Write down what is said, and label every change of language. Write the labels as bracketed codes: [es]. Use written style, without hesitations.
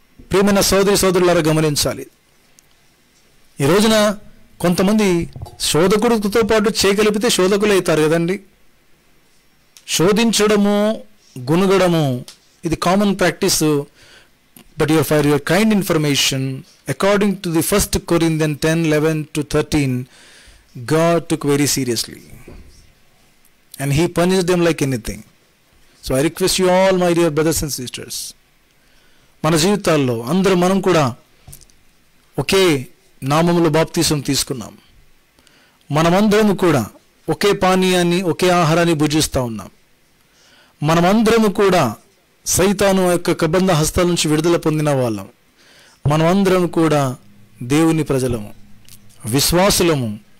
[te] ప్రియమైన సోదరులారా గమనించాలి. ఈ రోజున కొంతమంది శోధకుడితో పాటు చేయగలిపితే శోధకులు అవుతారు కదండి. శోధించడము, గునుగడము, ఇది common practice. [en] But for your kind information, according to the 1 Corinthians 10:11-13, God took very seriously and he punished them like anything. So I request you all, my dear brothers and sisters, [te] మన జీవితాల్లో అందరూ మనం కూడా ఒకే నామములో baptism తీసుకున్నాం. మనమందరము కూడా ఒకే పానీయాన్ని, ఒకే ఆహారాన్ని భుజిస్తూ ఉన్నాం. మనమందరము కూడా సైతాను యొక్క కబంధ హస్తాల నుంచి విడుదల పొందిన వాళ్ళం. మనమందరం కూడా దేవుని ప్రజలము, విశ్వాసులము.